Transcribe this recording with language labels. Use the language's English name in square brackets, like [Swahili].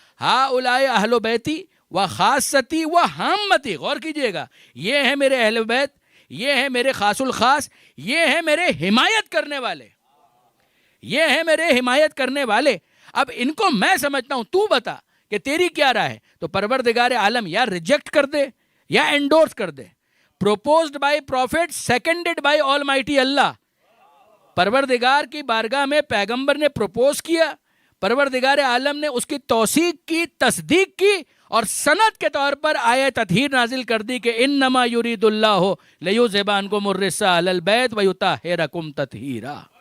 [Arabic] ہاؤلاء اہل بیتی و خاصتی و حامتی، [Urdu] غور کیجئے گا، یہ ہیں میرے اہل بیت، یہ ہیں میرے خاص الخاص، یہ ہیں میرے حمایت کرنے والے، یہ ہیں میرے حمایت کرنے والے. اب ان کو میں سمجھتا ہوں، تو بتا کہ تیری کیا رائے ہے. تو پروردگار عالم یا ریجیکٹ کر دے یا انڈورس کر دے. [English] Proposed by prophet, seconded by almighty Allah. [Urdu] پروردگار کی بارگاہ میں پیغمبر نے پروپوز کیا، پروردگار عالم نے اس کی توثیق کی، تصدیق کی اور سند کے طور پر آیت تطہیر نازل کر دی کہ [Arabic] انما یرید اللہ لیذھب عنکم الرجس اہل البیت ویطہرکم تطہیرا.